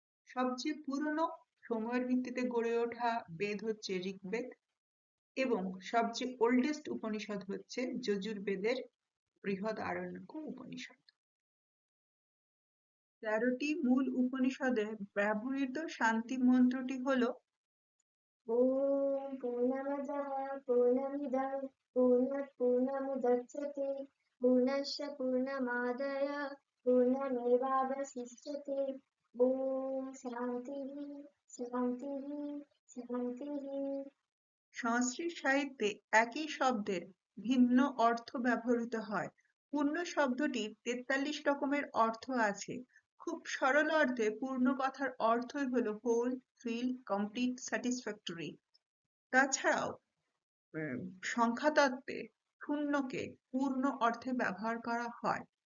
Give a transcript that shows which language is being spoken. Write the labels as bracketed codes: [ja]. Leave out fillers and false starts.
[bn] সবচেয়ে পুরনো সময়ের ভিত্তিতে গড়ে ওঠা বেদ হচ্ছে ঋগ্বেদ, এবং সবচেয়ে ওল্ডেস্ট উপনিষদ হচ্ছে যজুর্বেদের বৃহদারণ্যক উপনিষদ। 13টি মূল উপনিষদে ব্যবহৃত শান্তি মন্ত্রটি হলো [sa] ॐ पूर्णमदः पूर्णमिदं पूर्णात् पूर्णमुदच्यते पूर्णस्य पूर्णमादाय पूर्णमेवावशिष्यते। ॐ शान्तिः शान्तिः शान्तिः। [bn] সংস্কৃত সাহিত্যে একই শব্দের ভিন্ন অর্থ ব্যবহৃত হয়। পূর্ণ শব্দটির 43 রকমের অর্থ আছে। খুব সরল অর্থে পূর্ণ কথার অর্থই হলো [en] Whole, fill, complete, satisfactory. [bn] তাছাড়াও সংখ্যাতত্ত্বে শূন্যকে পূর্ণ অর্থে ব্যবহার করা হয়।